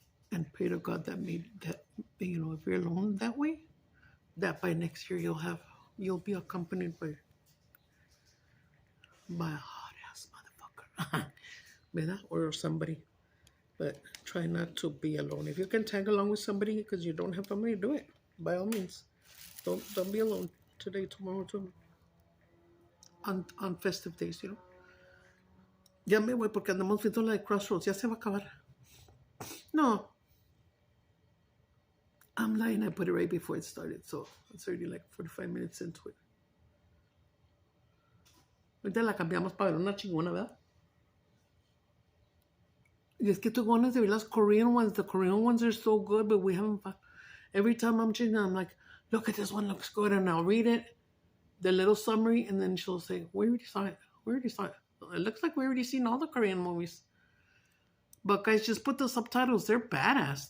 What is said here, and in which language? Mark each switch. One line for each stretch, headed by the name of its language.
English: And pray to God that maybe that, you know, if you're alone that way, that by next year you'll be accompanied by a hot ass motherfucker.
Spanish: ¿Verdad?
English: Or somebody. But try not to be alone. If you can tag along with somebody because you don't have family, do it. By all means. Don't be alone today, tomorrow, too. On festive days, you know.
Spanish: Ya me voy porque andamos viendo la de Crossroads. Ya se va a acabar. No.
English: I'm lying. I put it right before it started. So it's already like 45 minutes into it.
Spanish: Ahorita la cambiamos para ver una chingona, ¿verdad? Y es que tengo ganas de ver las
English: Korean ones. The Korean ones are so good, but we haven't. Every time I'm changing, I'm like, look at this one, looks good. And I'll read it, the little summary, and then she'll say, we already saw it. We already saw it. It looks like we already seen all the Korean movies. But guys, just put the subtitles. They're badass.